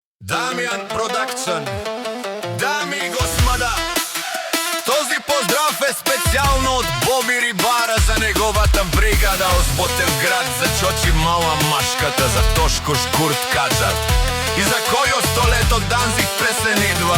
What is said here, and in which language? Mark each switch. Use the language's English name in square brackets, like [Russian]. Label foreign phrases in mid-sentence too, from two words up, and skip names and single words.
[Bulgarian] Дамјан Продакшн. Дами и господа, този поздрав е специјално од Боби Рибара за неговата бригада од Ботевград, за Чочи Мала Машката, за Тошко Шкурт Каджар и за којо столето Данзиг пресен идва.